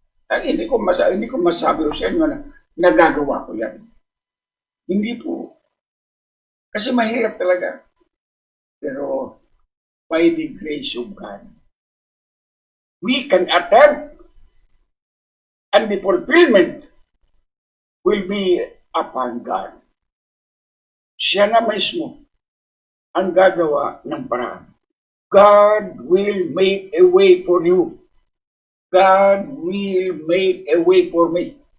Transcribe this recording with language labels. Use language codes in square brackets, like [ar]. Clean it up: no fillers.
[tl] Ay, hindi ko masabi ko sa inyo na nagagawa ko yan. Hindi po. Kasi mahirap talaga. Pero [en] by the grace of God, we can attempt, and the fulfillment will be upon God. [tl] Siya na mismo ang gagawa ng paraan. [en] God will make a way for you. God will make a way for me.